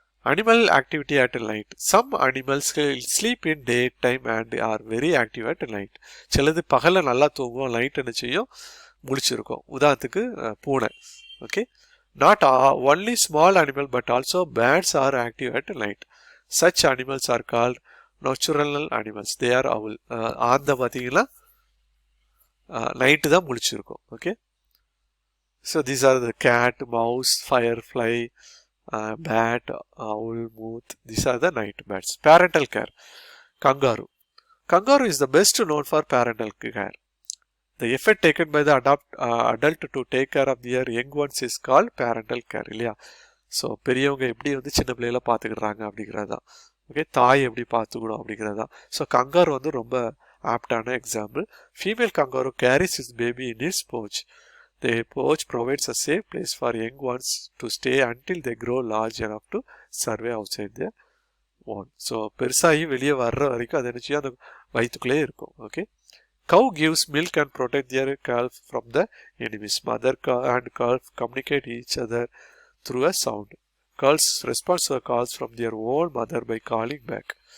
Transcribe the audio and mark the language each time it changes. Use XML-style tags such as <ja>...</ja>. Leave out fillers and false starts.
<en>Animal activity at night. Some animals sleep in daytime and are very active at night.</en> <ta>சிலது பகல்ல நல்லா தூங்கும், night என்ன செய்யும், முழிச்சிருக்கும். உதாரணத்துக்கு பூனை. Okay.</ta> <en>Not only small animal but also birds are active at night. Such animals are called nocturnal animals. They are owl.</en> <ta>ஆந்த பார்த்தீங்கன்னா நைட்டு தான் முழிச்சிருக்கும். Okay.</ta> <en>So these are the cat, mouse, firefly, bat, owl, moth. These are the night bats. Parental care. Kangaroo. Kangaroo is the best known for parental care. The effort taken by the adult to take care of their young ones is called parental care.</en> <ta>இல்லையா? So பெரியவங்க எப்படி வந்து சின்ன பிள்ளைகளை பார்த்துக்கிடுறாங்க அப்படிங்கிறது தான். Okay. தாய் எப்படி பார்த்துக்கணும் அப்படிங்கிறது தான். ஸோ கங்காரு வந்து ரொம்ப ஆப்டான example.</ta> <en>Female kangaroo carries his baby in its pouch. The pouch provides a safe place for young ones to stay until they grow large enough to survive outside their own.</en> <ta>So பெருசாகி வெளியே வர்ற வரைக்கும் அது என்ன செய்யும், அந்த வயிற்றுக்குள்ளே இருக்கும். Okay.</ta> <en>Cow gives milk and protect their calf from the enemies. Mother and calf communicate each other through a sound. Calves respond to calls from their own mother by calling back.</en>